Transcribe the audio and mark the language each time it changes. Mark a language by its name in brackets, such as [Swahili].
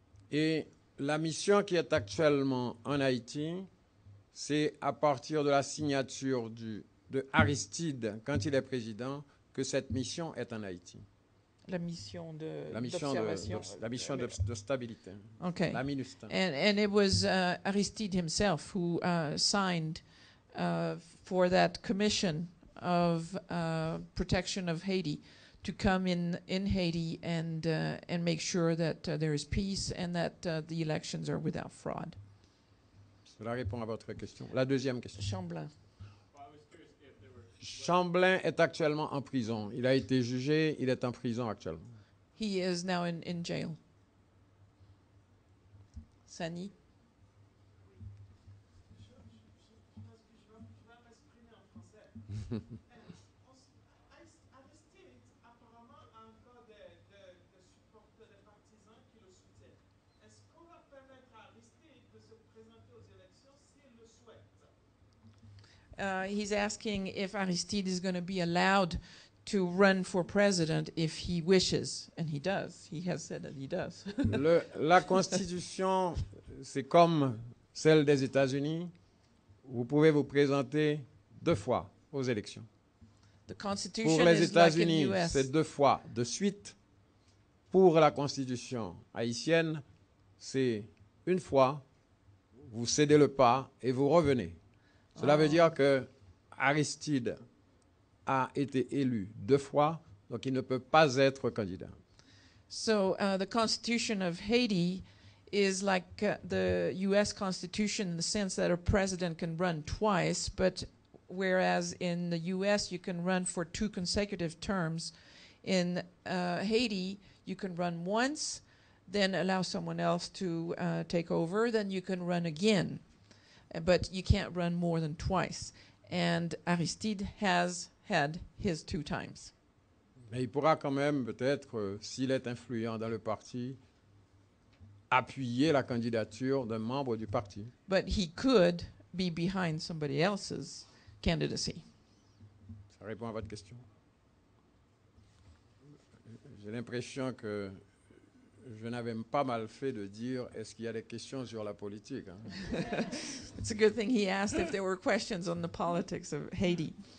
[French] Et la mission qui est actuellement en Haïti, c'est à partir de la signature de Aristide, quand il est président, que cette mission est en Haïti. La mission La mission d'observation. de stabilité. [English] Okay. [French] La MINUSTA. [English] And it was Aristide himself who signed for that commission of protection of Haiti to come in Haiti and make sure that there is peace and that the elections are without fraud. [French] Cela répond à votre question. La deuxième question. Champlain. [English] Well, I was curious if there were [French] Champlain est actuellement en prison. Il a été jugé, il est en prison actuellement. [English] He is now in jail. Sani. [French] Aristide, apparemment, a encore des supporters, des partisans qui le soutiennent. Est-ce qu'on va permettre à Aristide de se présenter aux élections s'il le souhaite? [English] He's asking if Aristide is going to be allowed to run for president if he wishes, and he does. He has said that he does. [French] La Constitution, c'est comme celle des États-Unis. Vous pouvez vous présenter 2 fois aux élections. [English] The [French] Pour [English] Constitution [French] les [English] is like in [French] États-Unis, [English] U.S. [French] c'est 2 fois de suite. Pour la Constitution haïtienne, c'est 1 fois. Vous cédez le pas et vous revenez. Cela veut dire que Aristide a été élu 2 fois, donc il ne peut pas être candidat. [English] So the Constitution of Haiti is like the U.S. Constitution in the sense that a president can run twice, but whereas in the U.S. you can run for 2 consecutive terms, in Haiti you can run once, then allow someone else to take over, then you can run again. But you can't run more than twice. And Aristide has had his 2 times. [French] Mais il pourra quand même, peut-être, s'il est influent dans le parti, appuyer la candidature d'un membre du parti. [English] But he could be behind somebody else's candidacy. [French] Ça répond à votre question. J'ai l'impression que je n'avais pas mal fait de dire est-ce qu'il y a des questions sur la politique. Hein? [English] It's a good thing he asked if there were questions on the politics of Haiti.